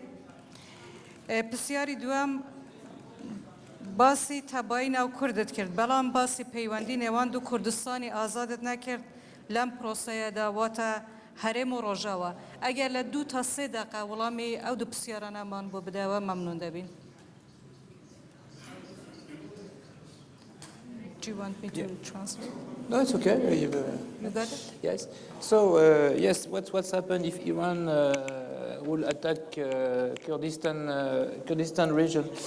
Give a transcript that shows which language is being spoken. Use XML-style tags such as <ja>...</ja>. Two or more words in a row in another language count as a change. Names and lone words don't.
<ckb>پرسیاری دووەم باسی تەبایی ناو کوردت کرد، بەڵام باسی پەیوەندی نێوان دوو کوردستانی ئازادت نەکرد لەم پرۆسەیەدا، واتە هەرێم و ڕۆژاوە. ئەگەر لە 2 تا 3 دقیقە وەڵامی ئەو دوو پرسیارانەمان بۆ بدەوە مەمنون دەبین.</ckb> <en>Do you want me to translate? No, it's okay. You got it? Yes. So, yes, what's happened if Iran will attack Kurdistan region?</en>